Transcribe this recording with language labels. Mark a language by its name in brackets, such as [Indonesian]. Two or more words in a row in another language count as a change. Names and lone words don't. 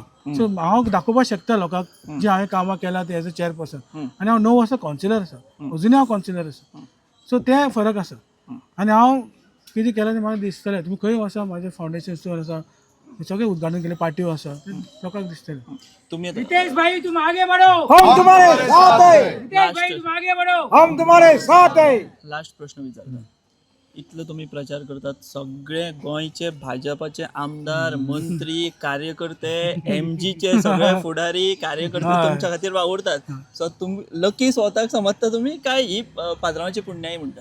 [Konkani] सो हांव दाखोवपाक शकता लोकांक जे हांवें कामां केलां ते [English] as a chairperson. [Konkani] आनी हांव 9 वर्सां कावन्सिलर आसा, अजुनूय हांव कावन्सिलर आसा. सो ते फरक आसा. आनी हांव कितें केलें तें म्हाका दिसतलें. तुमी खंय वचा, म्हाजें फावंडेशन स्टोर आसा, सगळे उद्घाटन केले, पार्ट्यो आसा, लोकांक दिसतलें. तुम्ही आता [Hindi] रितेश भाई तुम आगे बढ़ो, हम तुम्हारे साथ है, रितेश भाई तुम आगे बढ़ो. हम तुम्हारे साथ है. [Konkani] लास्ट प्रश्न विचारता. इतलो तुम्ही प्रचार करतात, सगळे गोंयचे भाजपाचे आमदार, मंत्री, कार्यकर्ते, MGचे सगळे फुडारी कार्यकर्ते तुमच्या खातीर वावुरतात. सो तुम्ही लकी स्वताक समजता तुम्ही काय ही पात्रांवाची पुण्याई म्हणटा?